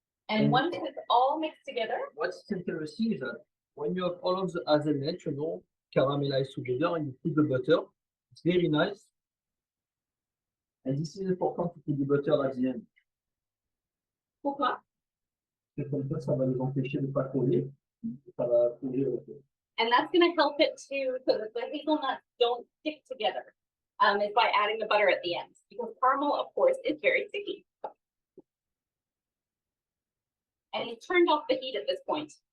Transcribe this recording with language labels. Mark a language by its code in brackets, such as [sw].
[en] And once it's all mixed together. What's interesting is that when you have all of the hazelnut, you know, caramelized together and you put the butter, it's very nice. And this is important to put the butter at the end. [fr] Pourquoi? Comme ça va les empêcher de ne pas coller. Ça va coller. [en] And that's going to help it too, so that the hazelnuts don't stick together. Is by adding the butter at the end, because caramel, of course, is very sticky. And he's turned off the heat at this point.